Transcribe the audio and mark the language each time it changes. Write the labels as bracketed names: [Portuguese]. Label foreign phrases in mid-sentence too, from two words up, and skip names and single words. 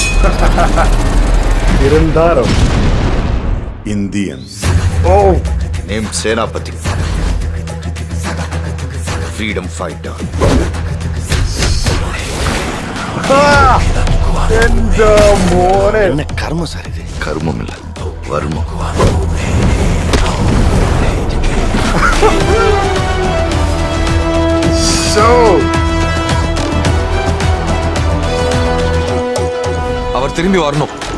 [Tamil] இருந்தாரோ [English] Indian. Oh, Named Senapati. Freedom fighter. [Malayalam] എന്റെ മോനെ [Tamil] என்ன கர்மம் சார் இது? கர்மம் இல்ல, வர்மம். அவர் திரும்பி வரணும்.